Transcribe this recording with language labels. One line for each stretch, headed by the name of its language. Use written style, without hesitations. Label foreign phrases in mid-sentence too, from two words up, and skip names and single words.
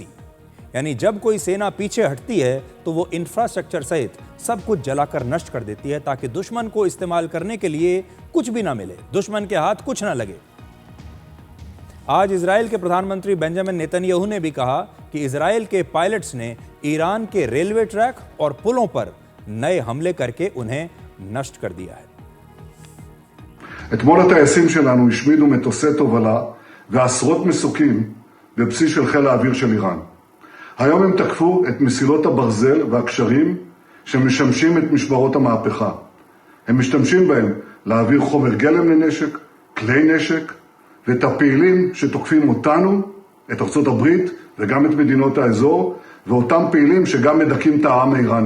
Hindi: यानी जब कोई सेना पीछे हटती है तो वो इंफ्रास्ट्रक्चर सहित सब कुछ जलाकर नष्ट कर देती है, ताकि दुश्मन को इस्तेमाल करने के लिए कुछ भी ना मिले, दुश्मन के हाथ कुछ ना लगे। आज इजराइल के प्रधानमंत्री बेंजामिन नेतन्याहू ने भी कहा कि इजराइल के पायलट्स ने ईरान के
English: railway track
Hindi: और पुलों पर नए हमले करके उन्हें नष्ट कर दिया है।
Hebrew: אתמול הטייסים שלנו השמידו מטוסי תובלה ועשרות מסוקים בבסיס של חיל האוויר של איראן. היום הם תקפו את מסילות הברזל והקשרים שמשמשים את משמרות המהפכה. הם משתמשים בהם להעביר חומר גלם לנשק, כלי נשק, ואת הפעילים שתוקפים אותנו, את ארצות הברית וגם את מדינות האזור, ואותם פעילים שגם מדכאים את העם האיראני.